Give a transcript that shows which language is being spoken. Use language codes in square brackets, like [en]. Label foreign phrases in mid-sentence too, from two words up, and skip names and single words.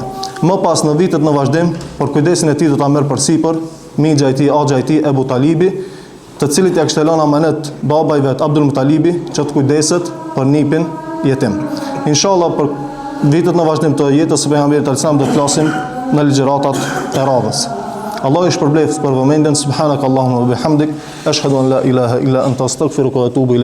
[sq] Më pas në vitet në vazhdim, për kujdesin e tij do ta merr përsipër migja e tij, axha e tij Ebu Talibi, të cilit ja kishte lënë amanet baba i vet Abdul Mutalibi që të kujdeset për nipin jetim. Inshallah për vitet në vazhdim të jetës së pejgamberit sallallahu do të flasim në ligjëratat e radhës. Allah i shpërbleft për vëmendjen. [ar] سبحانك اللهم وبحمدك أشهد أن لا إله إلا أنت أستغفرك وأتوب إليك.